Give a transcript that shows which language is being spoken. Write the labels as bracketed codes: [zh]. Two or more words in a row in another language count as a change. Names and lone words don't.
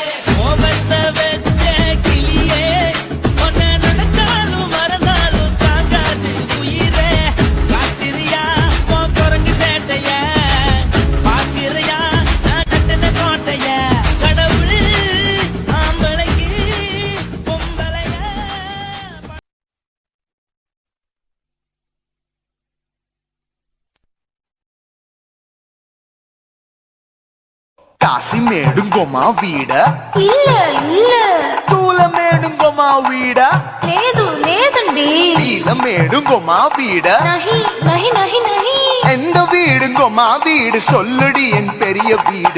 [ta] கோபத்தை வச்ச கிளியே, உன்னை நினைச்சாலும் மறந்தாலும் தாங்காது உயிரே. காத்திரியா உன் குரங்கு சேட்டைய, பார்க்கிறியா நான் கட்டின கோட்டைய. கடவுள் ஆம்பளைக்கு பொம்பளைய. காசிமேடுங்கோமா வீடா இல்ல இல்ல தூலமேடுங்கோமா வீடா [te] లేదు లేదండి [ta] நீலமேடுங்கோமா வீடா [hi] नहीं नहीं नहीं नहीं [ta] எந்த வீடுங்கோமா வீடு சொல்லுடி என் பெரிய வீடு.